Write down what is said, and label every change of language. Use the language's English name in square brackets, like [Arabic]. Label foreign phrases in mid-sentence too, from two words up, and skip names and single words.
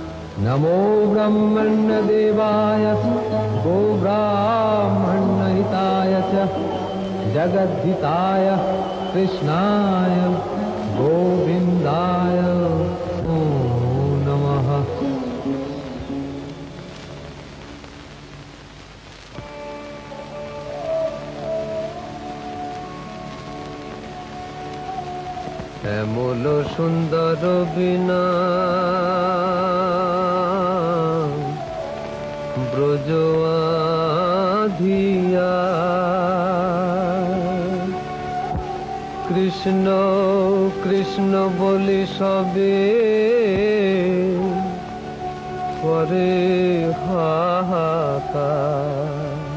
[Sanskrit] नमो ब्रह्मण्यदेवाय गोब्राह्मणहिताय च जगद्धिताय कृष्णाय गोविन्दाय नमः। [Bangla] এমন সুন্দর বিনা ব্রজ আধিয়া কৃষ্ণ কৃষ্ণ বলি সবে করে হাহাকার।